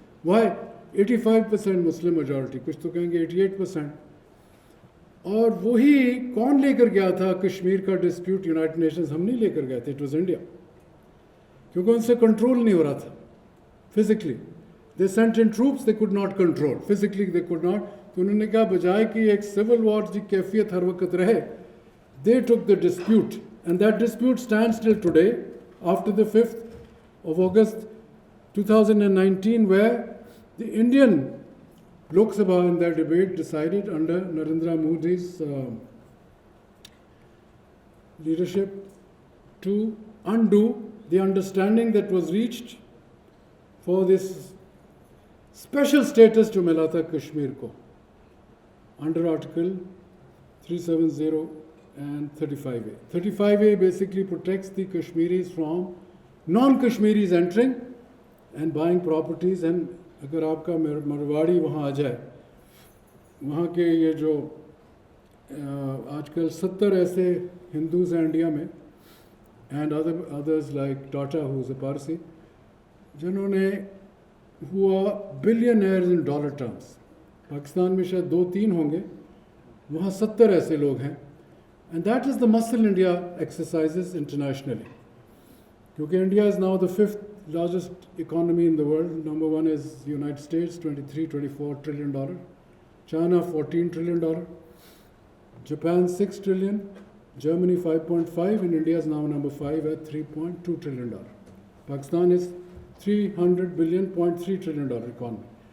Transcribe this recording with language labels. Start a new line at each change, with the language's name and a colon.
Hindi: Y 85% Muslim majority, कुछ तो कहेंगे 88%. और वही कौन लेकर गया था कश्मीर का डिस्प्यूट? यूनाइटेड नेशंस हम नहीं लेकर गए थे,
English: it was India,
Hindi: क्योंकि उनसे कंट्रोल नहीं हो रहा था physically.
English: They sent in troops, they could not control physically, they could not.
Hindi: तो उन्होंने कहा बजाय कि एक सिविल वॉर की कैफियत हर वक्त रहे,
English: they took the dispute, and that dispute stands till today after the 5th of August 2019, where the Indian Lok Sabha in their debate decided under Narendra Modi's leadership to undo the understanding that was reached for this special status
Hindi: जो मिला था कश्मीर को
English: under Article 370 and 35A. 35A basically protects the Kashmiris from non-Kashmiris entering and buying properties, and
Hindi: अगर आपका मरवाड़ी वहाँ आ जाए, वहाँ के ये जो आजकल 70 ऐसे हिंदूज हैं इंडिया में,
English: and others like Tata, who's a Parsi,
Hindi: जिन्होंने हुआ
English: Billionaires in dollar terms.
Hindi: Pakistan में शायद 2-3 होंगे, वहाँ 70 ऐसे लोग हैं.
English: And that is the muscle India exercises internationally, क्योंकि India is now the 5th largest economy in the world. Number 1 is United States, $23-24 trillion. China, $14 trillion. Japan, $6 trillion. Germany, 5.5, and India is now number 5 at $3.2 trillion. Pakistan is $300 billion, $0.3 trillion economy.